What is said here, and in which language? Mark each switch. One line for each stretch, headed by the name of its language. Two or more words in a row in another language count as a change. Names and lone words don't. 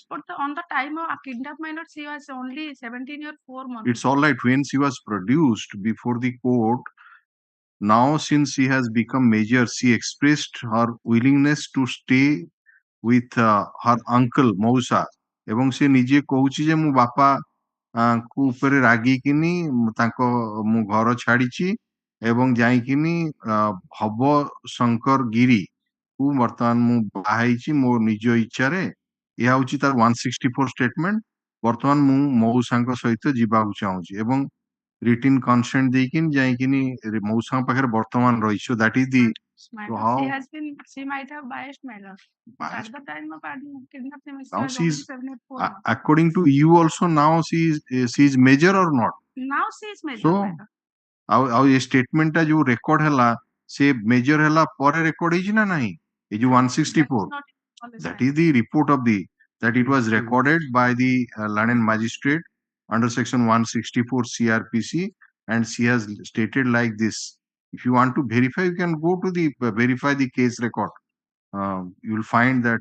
English: But on the time of kidnap, my lord, she was only 17 years, 4 months. It's all right when she was produced before the court. Now, since she has become major, she expressed her willingness to stay with her uncle Mausa
Odia: ଏବଂ ସେ ନିଜେ କହୁଛି ଯେ ମୋ ବାପା କୁ ଉପରେ ରାଗିକିନି ତାଙ୍କ ମୁଁ ଘର ଛାଡିଛି ଏବଂ ଯାଇକିନି ଭବ ଶଙ୍କର ଗିରି କୁ ବର୍ତ୍ତମାନ ମୁଁ ବାହା ହେଇଛି ମୋ ନିଜ ଇଚ୍ଛାରେ। ଏହା ହଉଛି ତାର 164 ଷ୍ଟେଟମେଣ୍ଟ। ବର୍ତ୍ତମାନ ମୁଁ ମଉସାଙ୍କ ସହିତ ଯିବାକୁ ଚାହୁଁଛି ଏବଂ
English: written consent
Odia: ଦେଇକିନି ଯାଇକିନି ମଉସାଙ୍କ ପାଖରେ ବର୍ତ୍ତମାନ ରହିଛି।
English: So that is the My so lord, how she might have biased, my lord. But biased. at the time of kidnapping, she Now was she only is 74 months. according to you also now she is major or not? Now she is major, So my lord.
Odia: ଆଉ ଏ statement ଟା ଯୋଉ record ହେଲା ସେ major ହେଲା ପରେ record ହେଇଛି ନା ନାହିଁ? ଏ ଯୋଉ 164
English: That is not in policy, that my is the report of the that it was recorded by the London magistrate under section 164 CRPC and she has stated like this. If you want to verify, you can go to the verify the case record. You will find that.